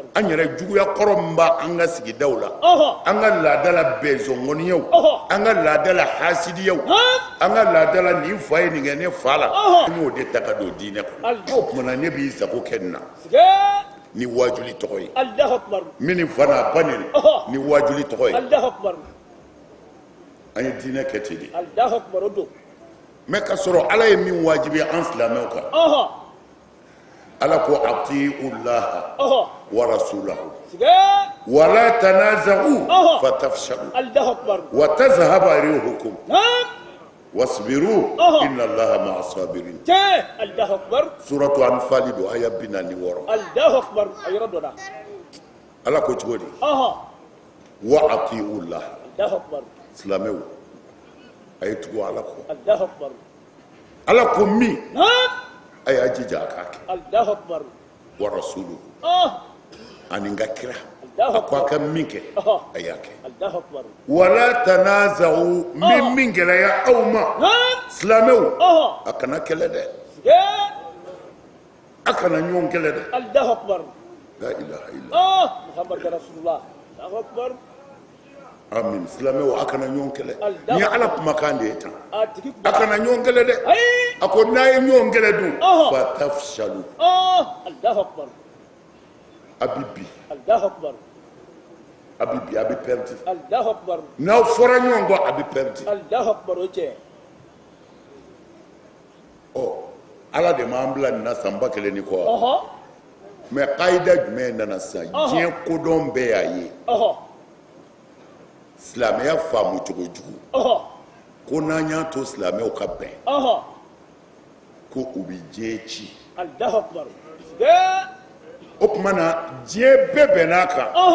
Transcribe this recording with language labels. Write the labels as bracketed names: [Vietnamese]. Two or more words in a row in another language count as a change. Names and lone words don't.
[Bambara] an yɛrɛ juguya kɔrɔ min b'an ka sigidaw la an ka laada la bɛnzɔngɔniyaw an ka laada la hasidiyaw an ka laada la nin fa ye nin kɛ ne fa la an y'o de ta ka don diinɛ kɔnɔ o tuma na ne b'i sago kɛ nin na ni wajuli tɔgɔ ye [Arabic] الله أكبر [Bambara] min ni fa n'a ba nin ni wajuli tɔgɔ ye [Arabic] الله أكبر [Bambara] an ye diinɛ kɛ ten de [Arabic] الله أكبر [Bambara] o don mɛ ka sɔrɔ ala ye min wajibi an silamɛw kan ala ko [Arabic] أطيعوا الله ورسوله ولا تنازعوا فتفشلوا الله أكبر وتذهب ريحكم واصبروا إن الله مع الصابرين الله أكبر سورة الأنفال [Bambara] do aya 46 [Arabic] الله أكبر [Bambara] ayɔrɔ dɔ la ala ko cogo di [Arabic] وأطيعوا الله الله أكبر [Bambara] silamɛw a ye tugu ala kɔ [Arabic] الله أكبر [Bambara] ala ko min a y'a jija a k'a kɛ [Arabic] الله أكبر ورسوله [Bambara] ani n ka kira a ko a ka min kɛ a y'a kɛ [Arabic] الله أكبر ولا تنازعوا [Bambara] min gɛlɛya aw ma silamɛw a kana kɛlɛ dɛ a kana ɲɔgɔn kɛlɛ dɛ [Arabic] الله أكبر لا إله إلا الله محمد رسول الله الله أكبر [Bambara] amin silamɛw a kana ɲɔgɔn kɛlɛ ni ala kumakan de ye tan a tigi a kana ɲɔgɔn kɛlɛ dɛ a ko n'a ye ɲɔgɔn kɛlɛ dun fatafshalu [Arabic] الله أكبر [Bambara] a bi bi [Arabic] الله أكبر [Bambara] a bi bi a bɛ pɛridi [Arabic] الله أكبر [Bambara] n'aw fɔra ɲɔgɔn kɔ a bɛ pɛridi [Arabic] الله أكبر [Bambara] o cɛ ala de m'an bila nin na san ba kelen ni kɔ mais kaida jumɛn nana sisan diɲɛ kodɔn bɛɛ y'a ye silamɛya faamu cogo jugu ko n'an y'a to silamɛw ka bɛn ko u bɛ diɲɛ ci o tuma na diɲɛ bɛɛ bɛnn'a kan